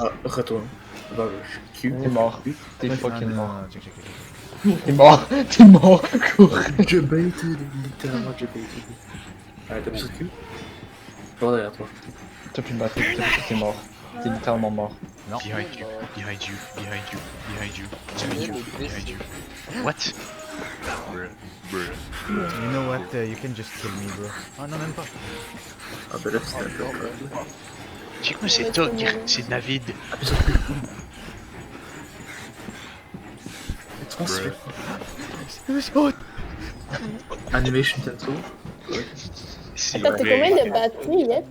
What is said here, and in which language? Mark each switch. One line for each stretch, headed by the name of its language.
French: Ah, retourne. Va le Q. T'es mort. T'es Ah,
English: fucking
French: non, mort. non, check. T'es mort. Cours. Je baited, littéralement je baited. Allez, t'as plus sur Q? Je vois derrière toi. T'as plus de batterie, t'es mort. T'es littéralement mort. Non.
English: Behind you, behind you, behind you, behind you, behind you, behind you. What? Bruh, bruh. You know what, you can just kill me, bro.
French: Oh non, même pas. Ah, ben là, c'est un peu. Check-moi, c'est Tog, c'est David. Transfert. Oh,
English: Animation Tensor.
French: C'est Attends, t'as combien de batteries, Yet?